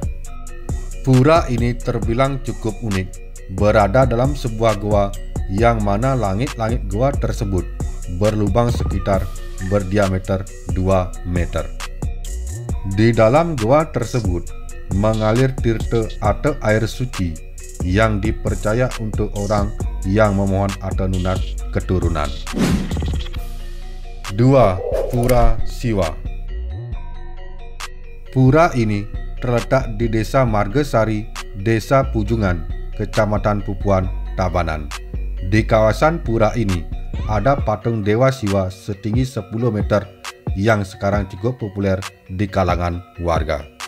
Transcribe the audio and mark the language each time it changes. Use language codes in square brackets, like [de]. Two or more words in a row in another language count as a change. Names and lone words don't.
[id] Pura ini terbilang cukup unik, berada dalam sebuah gua yang mana langit-langit gua tersebut berlubang sekitar berdiameter 2 meter. Di dalam gua tersebut mengalir tirta atau air suci yang dipercaya untuk orang yang memohon atau nunas keturunan. 2. Pura Siwa. Pura ini terletak di Desa Margasari, Desa Pujungan, Kecamatan Pupuan, Tabanan. Di kawasan pura ini ada patung Dewa Siwa setinggi 10 meter yang sekarang cukup populer di kalangan warga.